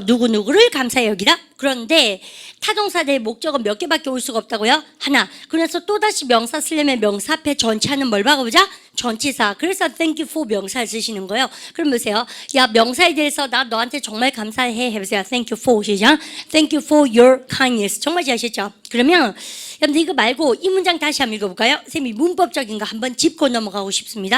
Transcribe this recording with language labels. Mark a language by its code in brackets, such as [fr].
[ko] 누구누구를 감사히 여기다. 그런데 타동사 대의 목적은 몇 개밖에 올 수가 없다고요? 하나. 그래서 또다시 명사 쓰려면 명사 앞에 전치하는 뭘 박아보자? 전치사. 그래서 [en] thank you for [ko] 명사를 쓰시는 거예요. 그럼 보세요. 야 명사에 대해서 나 너한테 정말 감사해 해보세요. [en] Thank you for [ko] 시작. [en] Thank you for your kindness. [ko] 정말 잘하셨죠? 그러면 여러분들 이거 말고 이 문장 다시 한번 읽어볼까요? 쌤이 문법적인 거 한번 짚고 넘어가고 싶습니다.